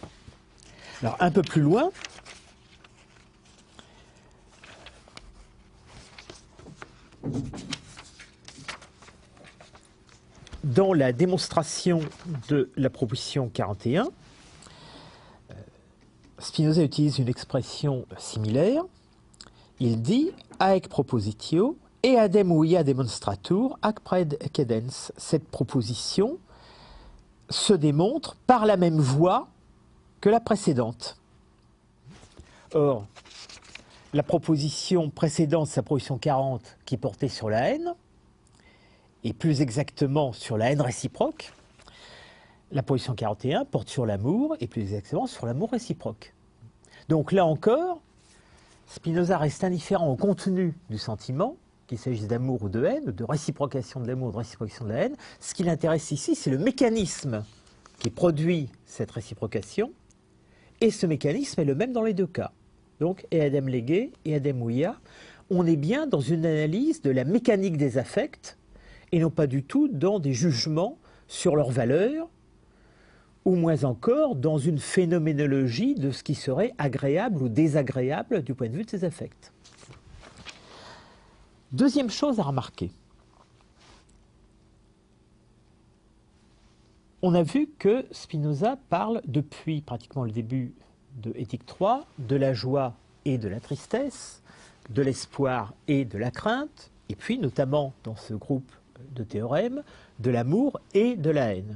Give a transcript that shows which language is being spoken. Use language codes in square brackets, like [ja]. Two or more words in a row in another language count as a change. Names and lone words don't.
[fr] Alors, un peu plus loin, dans la démonstration de la proposition 41, Spinoza utilise une expression similaire. Il dit [la] « Haec propositio, eadem uia demonstratur, ac pred cedens ». [fr] Cette proposition se démontre par la même voie que la précédente. Or, la proposition précédente, c'est la proposition 40, qui portait sur la haine, et plus exactement sur la haine réciproque. La position 41 porte sur l'amour, et plus exactement sur l'amour réciproque. Donc là encore, Spinoza reste indifférent au contenu du sentiment, qu'il s'agisse d'amour ou de haine, de réciprocation de l'amour ou de réciprocation de la haine. Ce qui l'intéresse ici, c'est le mécanisme qui produit cette réciprocation, et ce mécanisme est le même dans les deux cas. Donc, [la] eadem lege, eadem uia, [fr] on est bien dans une analyse de la mécanique des affects, et non pas du tout dans des jugements sur leur valeur, ou moins encore dans une phénoménologie de ce qui serait agréable ou désagréable du point de vue de ces affects. Deuxième chose à remarquer. On a vu que Spinoza parle depuis pratiquement le début de Éthique 3 de la joie et de la tristesse, de l'espoir et de la crainte, et puis notamment dans ce groupe de théorèmes, de l'amour et de la haine.